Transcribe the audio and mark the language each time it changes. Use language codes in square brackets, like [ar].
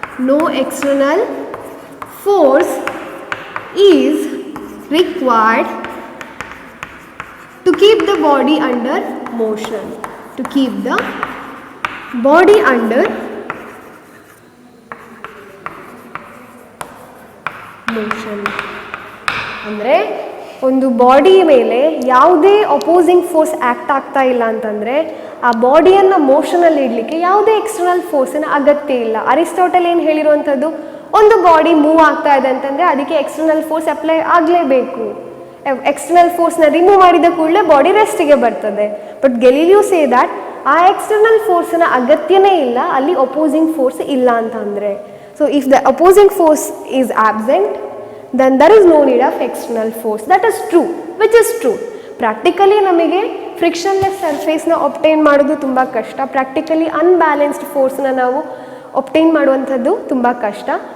[en] No external force is required to keep the body under motion, to keep the body under motion. [kn] ಅಂದರೆ ಒಂದು body ಮೇಲೆ ಯಾವುದೇ opposing force act ಆಗ್ತಾ ಇಲ್ಲ ಅಂತಂದರೆ ಆ ಬಾಡಿಯನ್ನು ಮೋಷನಲ್ಲಿ ಇಡಲಿಕ್ಕೆ ಯಾವುದೇ ಎಕ್ಸ್ಟರ್ನಲ್ ಫೋರ್ಸಿನ ಅಗತ್ಯ ಇಲ್ಲ. ಅರಿಸ್ಟಾಟಲ್ ಏನು ಹೇಳಿರುವಂಥದ್ದು, ಒಂದು ಬಾಡಿ ಮೂವ್ ಆಗ್ತಾ ಇದೆ ಅಂತಂದರೆ ಅದಕ್ಕೆ ಎಕ್ಸ್ಟರ್ನಲ್ ಫೋರ್ಸ್ ಅಪ್ಲೈ ಆಗಲೇಬೇಕು. ಎಕ್ಸ್ಟರ್ನಲ್ ಫೋರ್ಸ್ನ ರಿಮೂವ್ ಮಾಡಿದ ಕೂಡಲೇ ಬಾಡಿ ರೆಸ್ಟಿಗೆ ಬರ್ತದೆ. [en] but Galileo say that [kn] ಆ ಎಕ್ಸ್ಟರ್ನಲ್ ಫೋರ್ಸಿನ ಅಗತ್ಯನೇ ಇಲ್ಲ ಅಲ್ಲಿ ಅಪೋಸಿಂಗ್ ಫೋರ್ಸ್ ಇಲ್ಲ ಅಂತಂದರೆ. [en] So if the opposing force is absent, then there is no need of external force. That is true, which is true. [kn] Practically ನಮಗೆ frictionless ಸರ್ಫೇಸ್ನ obtain ಮಾಡೋದು ತುಂಬ ಕಷ್ಟ. ಪ್ರಾಕ್ಟಿಕಲಿ ಅನ್ಬ್ಯಾಲೆನ್ಸ್ಡ್ ಫೋರ್ಸ್ನ ನಾವು ಒಬ್ಟೈನ್ ಮಾಡುವಂಥದ್ದು ತುಂಬ ಕಷ್ಟ.